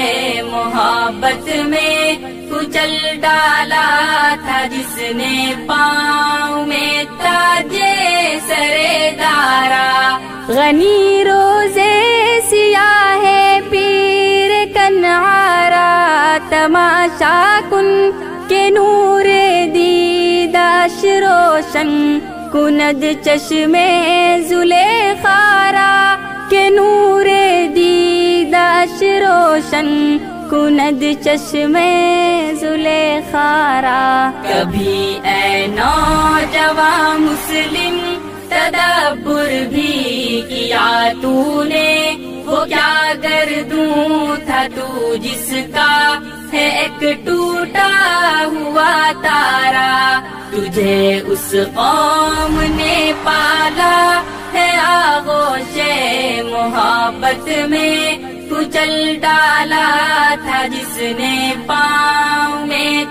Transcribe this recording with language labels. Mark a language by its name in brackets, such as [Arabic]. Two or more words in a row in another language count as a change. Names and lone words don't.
[Urdu] محبت میں، کچل ڈالا تھا جس نے پاؤں میں تاجے سرے دارا۔ [Persian] غنی روزے سیاہ پیر کنعارہ، تماشا کن کے نور دیداش روشن کند چشمے زلیخارا، کے نور دیداش روشن کند چشمے زلیخارا۔ [Urdu] کبھی اے نوجوان مسلم تدبر بھی کیا تو نے، وہ کیا گردوں تھا تو جس کا ہے ایک ٹوٹا ہوا تارا، تجھے اس قوم نے پالا ہے آغوش محبت میں، کچل ڈالا تھا جس نے پاؤں میں